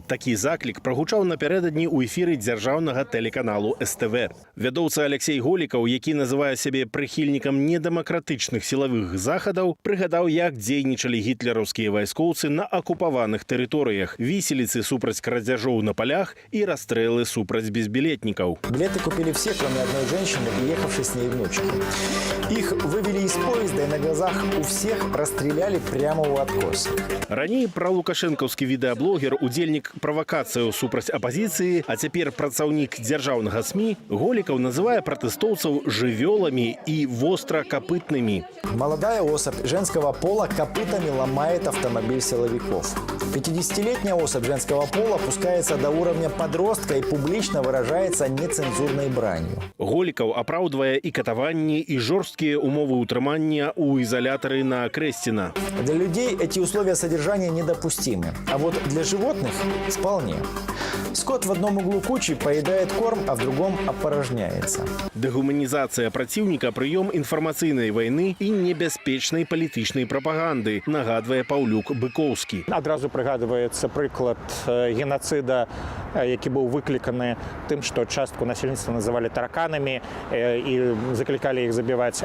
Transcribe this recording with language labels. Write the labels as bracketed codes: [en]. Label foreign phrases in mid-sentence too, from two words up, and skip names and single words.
[be] Такі заклік прагучаў напярэдадні ў эфіры дзяржаўнага тэлеканалу СТВ. Вядоўца Алексей Голікаў, які называе сябе прыхільнікам недэмакратычных сілавых захадаў, прыгадаў, як дзейнічалі гітлераўскія вайскоўцы на акупаваных тэрыторыях, віселіцы супраць крадзяжоў на палях і расстрэлы супраць безбілетнікаў. [ru] Билеты купили все, кроме одной женщины, приехавшей с ней внучки. Их вывели из поезда и на глазах у всех расстреляли прямо у откоса. [be] Раней пралукашэнкаўскі відэаблогер, удзельнік правакацыяў супраць апазіцыі, а цяпер працаўнік дзяржаўнага СМІ, Голікаў называе пратэстоўцаў жывёламі і востракапытнымі. [ru] Молодая особь женского пола копытами ломает автомобиль силовиков. 50-летняя особь женского пола опускается до уровня подростка и публично выражается нецензурной бранью. [be] Голікаў апраўдвае і катаванні, і жорсткія умовы ўтрымання ў изолятары на Крэсціна. [ru] Для людей эти условия содержания недопустимы, а вот для животных вполне. Скот в одном углу кучи поедает корм, а в другом опорожняется. [be] Дэгуманізацыя праціўніка, прыём інфармацыйнай вайны і небяспечнай палітычнай прапаганды, нагадвае Паўлюк Быкоўскі. Адразу прыгадваецца прыклад геноцида, які быў выкліканы тым, што частку насельніцтва называлі тараканамі і заклікалі іх забіваць.